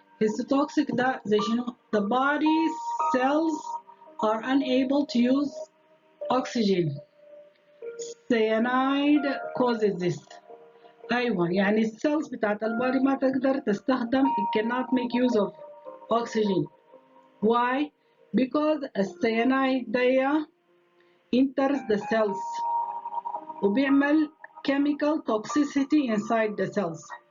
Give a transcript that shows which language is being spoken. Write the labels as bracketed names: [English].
[English] histotoxic [Arabic] ده زي شنو؟ [English] the body cells are unable to use oxygen. cyanide causes this. [Arabic] أيوة، يعني السيلز بتاعت البادي ما تقدر تستخدم [English] it cannot make use of oxygen. Why? Because [Arabic] الcyanide ده [English] enters the cells [Arabic] وبيعمل [English] chemical toxicity inside the cells.